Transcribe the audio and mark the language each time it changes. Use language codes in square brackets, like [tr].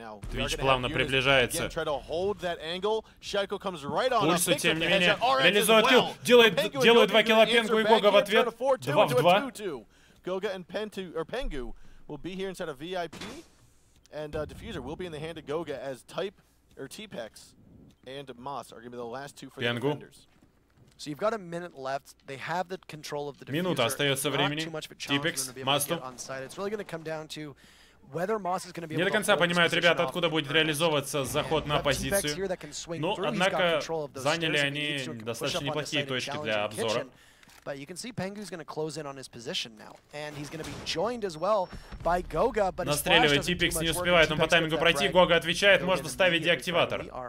[ru] Twitch плавно приближается. Пульсу, тем не менее, реализует килл. Делает 2 килла Пенгу и Гога в ответ. 2 в 2. [en] Goga and Pengu will be here inside of VIP, and Diffuser will be in the hand of Goga as T-Pex and Moss are going to be the last 2 for the defenders. So you've got a minute left. They have the control of the diffuser. [ru] Минута остается времени. T-Pex, Масту. [en] It's really going to come down to whether Moss is going to be able to. [ru] Не до конца понимают ребята, откуда будет реализовываться заход на позицию. Но, однако, заняли они достаточно неплохие точки для обзора. [en] But you can see Pengu's going to close in on his position now, and he's going to be joined as well by Goga. But [ru] настреливает, T-Pex не успевает, он по таймингу пройти, Гога отвечает, можно ставить деактиватор.